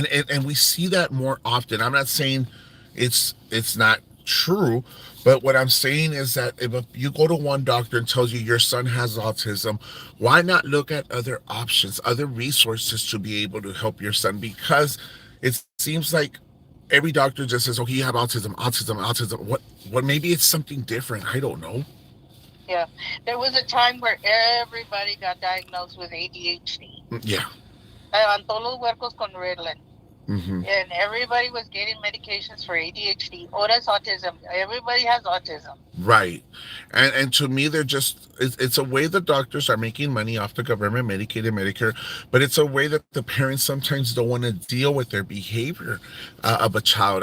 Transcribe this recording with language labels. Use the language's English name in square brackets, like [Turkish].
[English] and we see that more often. I'm not saying it's not true, but what I'm saying is that if you go to one doctor and tells you your son has autism, why not look at other options, other resources to be able to help your son? Because it seems like every doctor just says, "Okay, you have autism, autism, autism." What? Maybe it's something different. I don't know. Yeah, there was a time where everybody got diagnosed with ADHD. Yeah. [Spanish] Levantó los huercos con Ritalin. Hmm. [English] And everybody was getting medications for ADHD. [Spanish] Ahora es [English] autism. Everybody has autism. Right. And to me, they're just, it's a way the doctors are making money off the government, Medicaid and Medicare, but it's a way that the parents sometimes don't want to deal with their behavior of a child.